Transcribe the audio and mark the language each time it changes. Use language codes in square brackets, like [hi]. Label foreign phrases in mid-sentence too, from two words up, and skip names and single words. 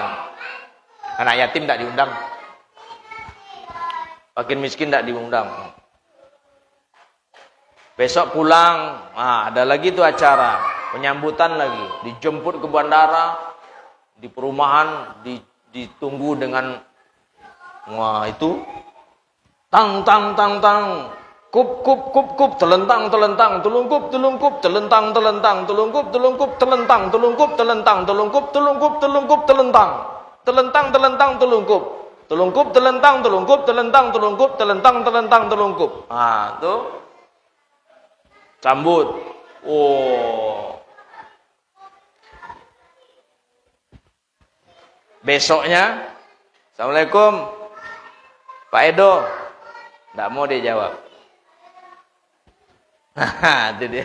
[id] Anak yatim tak diundang. Fakir miskin tak diundang. Besok pulang, ada lagi tuh acara. Penyambutan lagi. Dijemput ke bandara. Di perumahan. Ditunggu dengan itu. Tang, tang, tang, tang. Kup, kup, kup, kup. Telentang, telentang. Telungkup, telungkup. Telentang, telentang. Telungkup, telungkup. Telentang, telungkup. Telentang, telungkup. Telungkup, telungkup. Telentang. Telentang, telentang, telungkup. Telungkup, telentang, telungkup. Telentang, telungkup. Telentang, telentang, telungkup. Tuh. Sambut. Besoknya, Assalamualaikum Pak Edo. Tidak mau dia jawab. Itu dia.